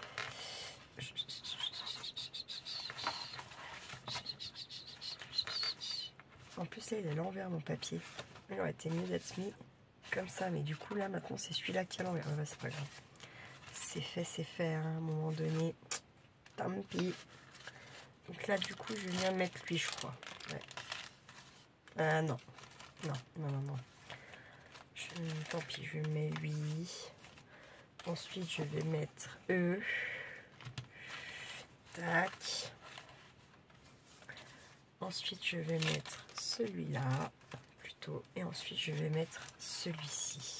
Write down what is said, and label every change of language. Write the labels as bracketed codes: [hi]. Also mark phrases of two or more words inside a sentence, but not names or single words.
[fr] En plus, là, il est à l'envers, mon papier. Il aurait été mieux d'être mis comme ça. Mais du coup, là, maintenant, c'est celui-là qui est à l'envers. Ouais, c'est pas grave. C'est fait, hein, à un moment donné. Tant pis. Donc là, du coup, je viens mettre lui, je crois. Ouais. Ah non. Non, non, non, non. Tant pis, je mets lui. Ensuite, je vais mettre E. Tac. Ensuite, je vais mettre celui-là, plutôt. Et ensuite, je vais mettre celui-ci.